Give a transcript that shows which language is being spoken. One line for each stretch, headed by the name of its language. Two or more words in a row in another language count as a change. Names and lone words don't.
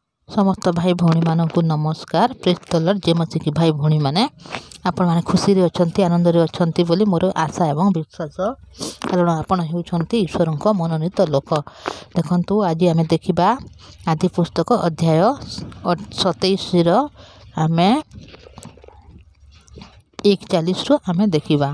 Odia: ସମସ୍ତ ଭାଇ ଭଉଣୀ ମାନଙ୍କୁ ନମସ୍କାର।
English: Praise the Lord.
Odia: ଯେ ମସୀହ ଭାଇ ଭଉଣୀ ମାନେ ଆପଣ ମାନେ ଖୁସି ରେ ଅଛନ୍ତି, ଆନନ୍ଦ ରେ ଅଛନ୍ତି ବୋଲି ମୋର ଆଶା ଏବଂ ବିଶ୍ୱାସ। କାରଣ ଆପଣ ହେଉଛନ୍ତି ଈଶ୍ୱରଙ୍କ ମନୋନୀତ ଲୋକ। ଦେଖନ୍ତୁ ଆଜି ଆମେ ଦେଖିବା ଆଦି ପୁସ୍ତକ ଅଧ୍ୟାୟ 27 ର ଆମେ 41 ର ଆମେ ଦେଖିବା।